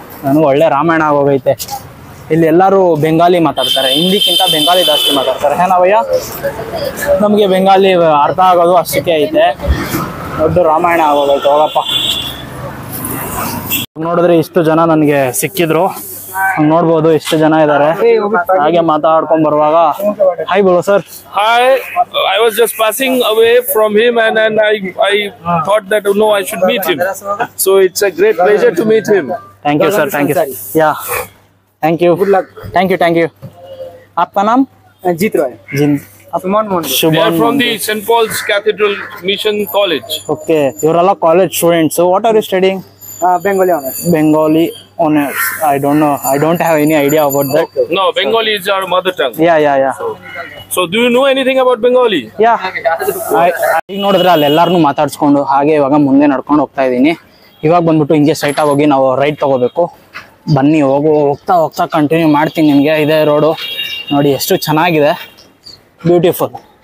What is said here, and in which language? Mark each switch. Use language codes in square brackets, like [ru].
[kn] ನನಗೆ ಒಳ್ಳೆ ರಾಮಾಯಣ ಆಗೋಗೈತೆ. ಇಲ್ಲಿ ಎಲ್ಲರೂ ಬೆಂಗಾಲಿ ಮಾತಾಡ್ತಾರೆ, ಹಿಂದಿಕ್ಕಿಂತ ಬೆಂಗಾಲಿ ಜಾಸ್ತಿ ಮಾತಾಡ್ತಾರೆ. ಏನವಯ್ಯ, ನಮಗೆ ಬೆಂಗಾಲಿ ಅರ್ಥ ಆಗೋದು ಅಷ್ಟಕ್ಕೆ ಐತೆ. ದೊಡ್ಡ ರಾಮಾಯಣ ಆಗೋಗೈತೆ. ಹೋಗಪ್ಪ. ನೋಡಿದ್ರೆ ಇಷ್ಟು ಜನ ನನಗೆ ಸಿಕ್ಕಿದ್ರು, ನೋಡ್ಬೋದು ಎಷ್ಟು ಜನ ಇದ್ದಾರೆ. ಹಾಗೆ ಮಾತಾಡ್ಕೊಂಡ್ ಬರುವಾಗ [hi] ಹಾಯ್ ಬೋಲೋ sir. [en] Hi, I was just passing away from him and I thought that no, I should meet him. So it's a great pleasure to meet him. Thank you sir, thank you. Yeah, thank you. Good luck. Thank you. [hi] आपका नाम? जीत Roy. [en] Shuman Mondi. They are from the St. Paul's Cathedral Mission College. Okay, you're all college students. So what are you studying? Bengali honors. Bengali honors. I don't know. I don't have any idea about that. No, Bengali is our mother tongue. Yeah. So do you know anything about Bengali? Yeah. [kn] ಈಗ ನೋಡಿದ್ರೆ ಅಲ್ಲಿ ಎಲ್ಲಾರನ್ನೂ ಮಾತಾಡ್ಸ್ಕೊಂಡು ಹಾಗೆ ಇವಾಗ ಮುಂದೆ ನಡ್ಕೊಂಡು ಹೋಗ್ತಾ ಇದ್ದೀನಿ. ಇವಾಗ ಬಂದ್ಬಿಟ್ಟು ಹಿಂಗೆ ಸ್ಟ್ರೈಟ್ ಆಗಿ ಹೋಗಿ ನಾವು ರೈಟ್ ತಗೋಬೇಕು. ಬನ್ನಿ ಹೋಗ್ತಾ ಕಂಟಿನ್ಯೂ ಮಾಡ್ತೀನಿ ನಿಮಗೆ. ಇದೇ ರೋಡು ನೋಡಿ, ಎಷ್ಟು ಚೆನ್ನಾಗಿದೆ, ಬ್ಯೂಟಿಫುಲ್.